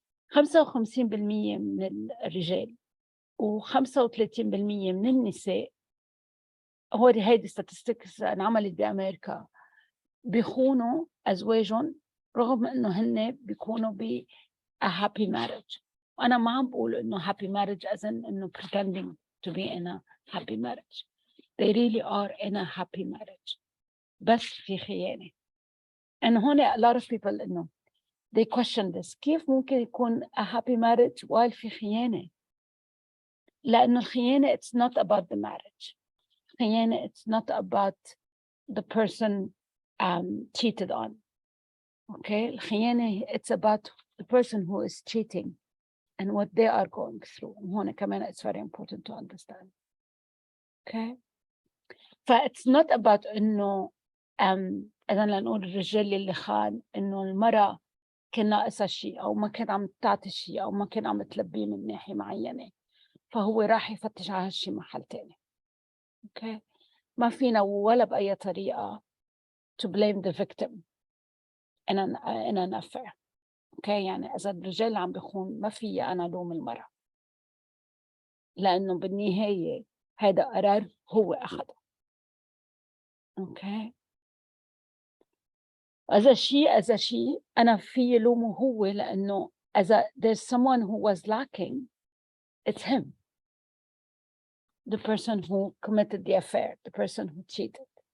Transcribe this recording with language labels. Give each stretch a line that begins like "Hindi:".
Arabic: 55% من الرجال و35% من النساء هيدي statistics انعملت بأمريكا بيخونوا أزواجهم رغم إنه هن بيكونوا
English: a happy marriage.
Arabic: وأنا ما عم بقول إنه
English: happy marriage as in إنه pretending to be in a happy marriage. They really are in a happy marriage.
Arabic: بس في خيانة.
English: and هون a lot of people إنه they question this.
Arabic: كيف ممكن يكون
English: a happy marriage while في خيانة؟
Arabic: لأنه الخيانة
English: it's not about the marriage. خيانة it's not about the person cheated on. Okay, الخيانة it's about the person who is cheating and what they are going through.
Arabic: وهون كمان
English: it's very important to understand.
Arabic: Okay, it's not about إنه إذا لنقول الرجال اللي خان إنه المرأة كان ناقصها شيء أو ما كان عم تعطي شيء أو ما كان عم تلبيه من ناحية معينة فهو راح يفتش على هالشي محل تاني.
English: Okay,
Arabic: ما فينا ولا بأي طريقة
English: to blame the victim in an affair.
Arabic: Okay, يعني إذا الرجال عم بيخون ما في أنا لوم المرأة لأنه بالنهاية هذا قرار هو أخده.
English: Okay,
Arabic: إذا شيء أنا في لومه هو لأنه إذا
English: there's someone who was lacking it's him, the person who committed the affair, the person who cheated.